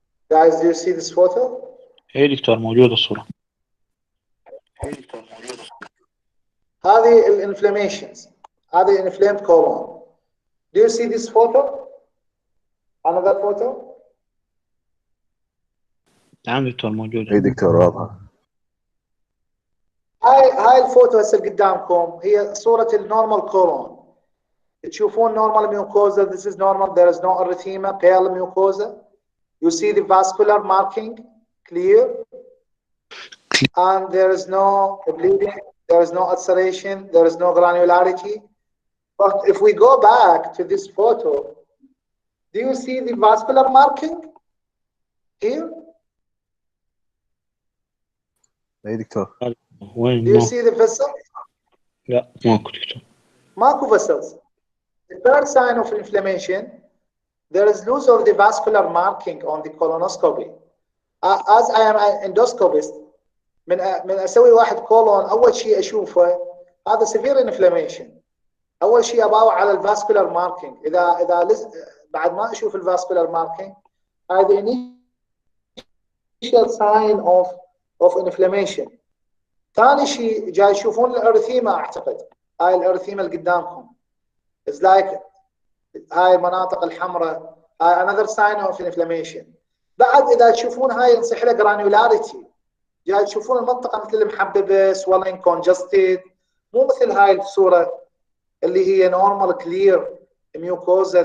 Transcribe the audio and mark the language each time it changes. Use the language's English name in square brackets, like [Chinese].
[English] Guys, do you see this photo? [Arabic] إيه دكتور موجودة الصورة. هذه الانفلاميشنز، هذه [English] inflamed colon. Do you see this photo? Another photo? [Arabic] نعم دكتور موجودة. اي دكتور واضحة. هاي الفوتو هسه قدامكم هي صورة النورمال كولون. تشوفون [English] normal mucosa. This is normal. There is no erythema. Pale mucosa. You see the vascular marking clear, and there is no bleeding. There is no ulceration. There is no granularity. But if we go back to this photo, do you see the vascular marking here? [Arabic] اي دكتور. وين [English] Do you see the vessel? [Arabic] لا ماكو دكتور. ماكو [English] vessels. The third sign of inflammation, there is loss of the vascular marking on the colonoscopy. As I am an endoscopist, [Arabic] من اسوي واحد كولون اول شيء اشوفه هذا [English] severe inflammation. [Arabic] اول شيء اباوع على الفاسكولار ماركينج. اذا بعد ما اشوف الفاسكولار ماركينج هذا [English] initial sign of inflammation. [Arabic] ثاني شيء جاي يشوفون الارثيما. اعتقد هاي الارثيما اللي قدامكم [English] is like [Arabic] هاي المناطق الحمراء. هاي [English] another sign of inflammation. [Arabic] بعد اذا تشوفون هاي نصيح له granularity. جاي تشوفون المنطقه مثل المحببه [English] swelling congested، [Arabic] مو مثل هاي الصوره اللي هي [English] normal clear mucosa.